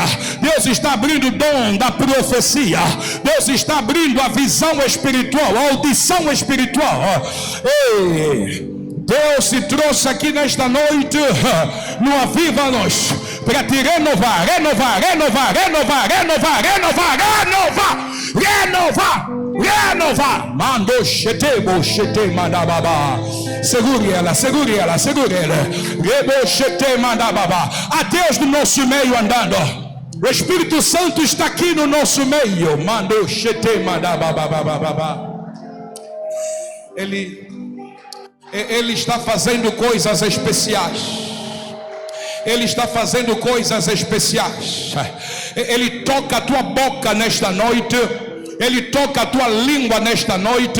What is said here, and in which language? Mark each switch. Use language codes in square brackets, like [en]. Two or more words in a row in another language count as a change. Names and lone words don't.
[pt] Deus está abrindo o dom da profecia. Deus está abrindo a visão espiritual, a audição espiritual. Deus te trouxe aqui nesta noite no Aviva-nos para te renovar. Mando chetebo chete mandababa. Segure ela. Rebo chete mandababa. A Deus do nosso meio andando. O Espírito Santo está aqui no nosso meio. Mando chete mandababa. Ele está fazendo coisas especiais. Ele está fazendo coisas especiais. Ele toca a tua boca nesta noite. Ele toca a tua língua nesta noite.